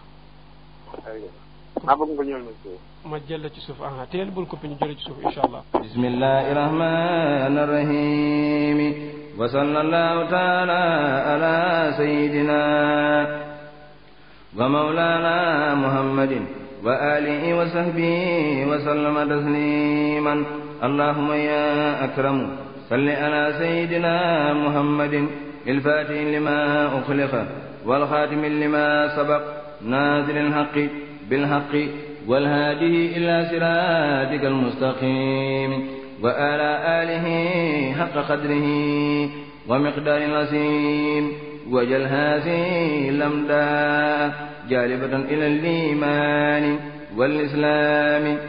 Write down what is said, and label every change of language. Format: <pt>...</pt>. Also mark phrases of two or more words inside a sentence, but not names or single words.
<wo>maa bëgg nga ñëw na ci suuf. ma jël ci suuf teel bul koppi ñu jël ci suuf</wo> <ar>إن شاء الله. بسم الله الرحمن الرحيم وصلى الله تعالى على سيدنا ومولانا محمد و آله وصحبه وسلم تسليما اللهم يا أكرم صل على سيدنا محمد الفاتح لما أخلق والخاتم لما سبق نازل الحق بالحق والهادي إلى صراطك المستقيم وعلى آله حق قدره ومقدار العظيم وجل هذه الأمداء جالبة إلى الإيمان والإسلام</ar>